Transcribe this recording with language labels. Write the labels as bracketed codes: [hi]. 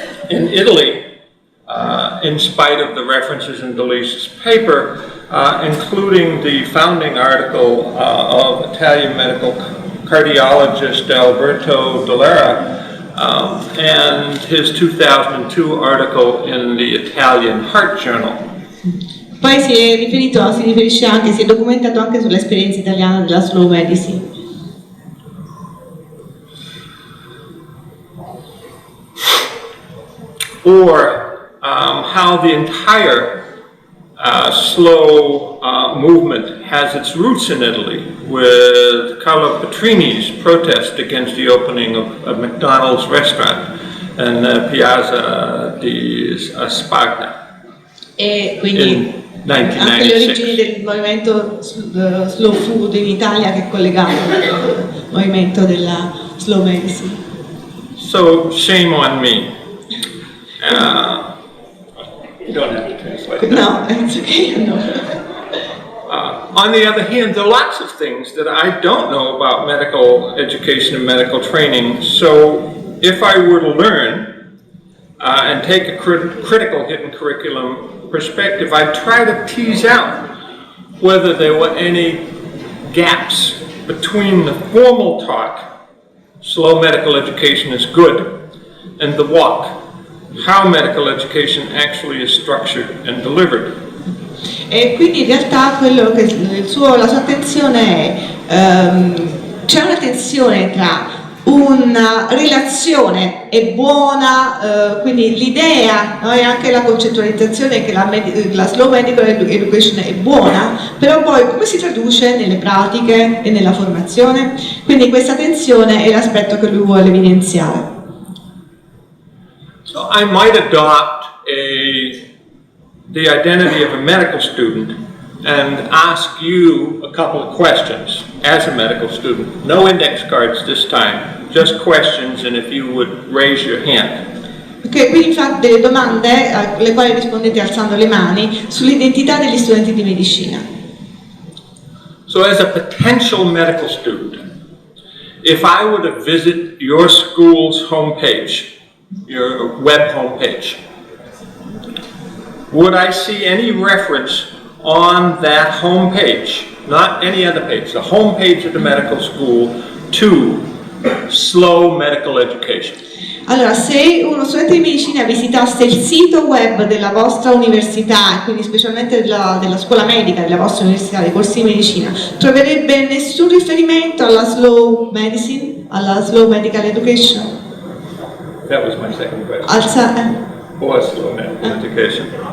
[en] Italy, in spite of the references in Delise's paper, including the founding article of Italian medical cardiologist Alberto della, and his 2002 article in the Italian Heart Journal. [it] Poi si riferisce anche, si è documentato anche sull'esperienza italiana della slow medicine. [en] Or how the entire slow movement has its roots in Italy, with Carlo Petrini's protest against the opening of a McDonald's restaurant in Piazza di Spagna [it] E quindi anche le origini del movimento slow food in Italia, che è collegato al movimento della slow medicine. [en] So shame on me. You don't have to translate. No, it's okay. No. On the other hand, there are lots of things that I don't know about medical education and medical training. So if I were to learn and take a critical hidden curriculum perspective, I'd try to tease out whether there were any gaps between the formal talk slow medical education is good, and the what, how medical education actually is structured and delivered. [it] E quindi in realtà quello che la sua attenzione è, c'è una tensione tra una relazione è buona, quindi l'idea, no, e anche la concettualizzazione che la slow medical education è buona, però poi come si traduce nelle pratiche e nella formazione? Quindi questa tensione è l'aspetto che lui vuole evidenziare. [en] So I might adopt the identity of a medical student and ask you a couple of questions as a medical student. No index cards this time, just questions, and if you would raise your hand. [it] Ok, quindi fate delle domande alle quali rispondete alzando le mani sull'identità degli studenti di medicina. [en] So as a potential medical student, if I were to visit your school's homepage, your web homepage, would I see any reference on that home page, not any other page, the home page of the medical school, to slow medical education? [it] Allora, se uno studente di medicina visitasse il sito web della vostra università, quindi specialmente della scuola medica della vostra università, dei corsi di medicina, troverebbe nessun riferimento alla slow medicine, alla slow medical education? [en] That was my second question. Or slow medical education.